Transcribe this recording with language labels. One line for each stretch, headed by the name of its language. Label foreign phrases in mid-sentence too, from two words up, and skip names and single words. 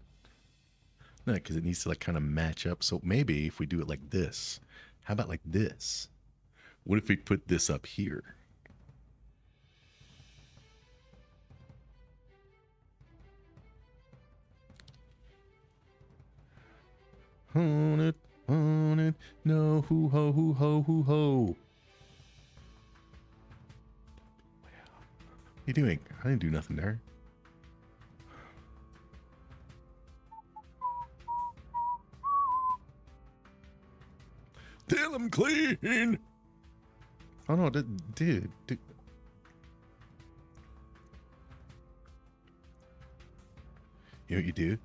English: No, because it needs to like kind of match up. So maybe if we do it like this, how about like this? What if we put this up here? On it, no, hoo ho, hoo ho, hoo ho. What are you doing? I didn't do nothing there. Till I'm clean. Oh no, dude. You know what you do?